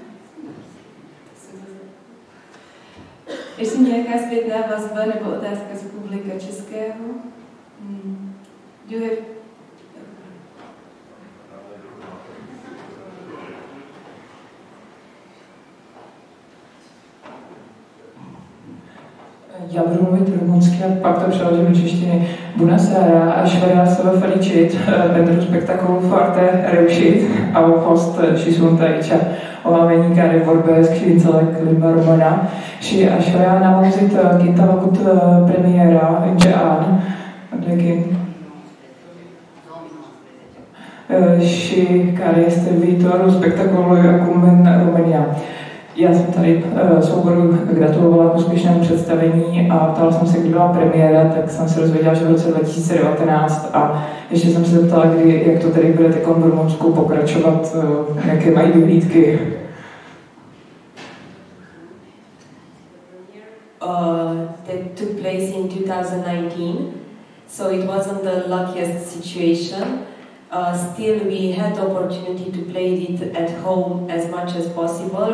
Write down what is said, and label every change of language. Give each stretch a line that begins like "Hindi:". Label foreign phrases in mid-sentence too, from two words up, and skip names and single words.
Czech: Ještě nějaká zpětná vazba nebo otázka z publika českého? Já budu mluvit rumunsky a pak to přeložím do češtiny.
Romanian: Bună seara, aș vrea să vă felicit pentru spectacolul foarte reușit. Au fost și sunt aici oamenii care vorbesc și înțeleg limba română și aș vrea, n-am auzit când am avut premiera în ce an, și care este viitorul spectacolului acum în România.
Czech: Já jsem tady souboru gratulovala k úspěšnému představení a ptala jsem se, kdy byla premiéra, tak jsem se dozvěděla, že v roce 2019 a ještě jsem se zeptala, jak to tady bude teď v Rumunsku pokračovat, jaké mají vyhlídky.
English: That took place in 2019, so it wasn't the luckiest situation. Still, we had the opportunity to play it at home as much as possible.